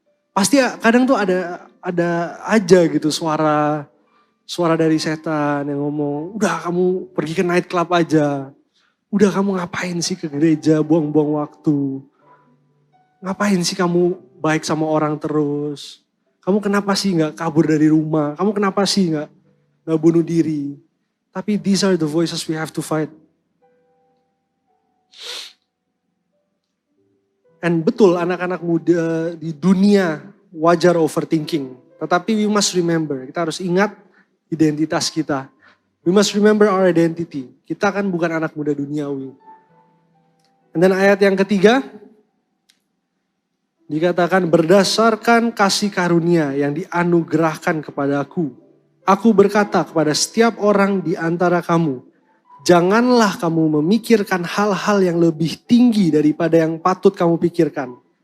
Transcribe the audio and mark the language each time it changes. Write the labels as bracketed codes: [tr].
[id] Pasti kadang tuh ada aja gitu suara dari setan yang ngomong, udah kamu pergi ke night club aja. Udah kamu ngapain sih ke gereja, buang-buang waktu. Ngapain sih kamu baik sama orang terus. Kamu kenapa sih gak kabur dari rumah. Kamu kenapa sih gak bunuh diri. Tapi [en] these are the voices we have to fight. [id] And betul anak-anak muda di dunia wajar overthinking. Tetapi [en] we must remember, [id] kita harus ingat identitas kita. [en] We must remember our identity. [id] Kita kan bukan anak muda duniawi. Dan ayat yang ketiga, dikatakan berdasarkan kasih karunia yang dianugerahkan kepadaku. Aku berkata kepada setiap orang di antara kamu, janganlah kamu memikirkan hal-hal yang lebih tinggi daripada yang patut kamu pikirkan.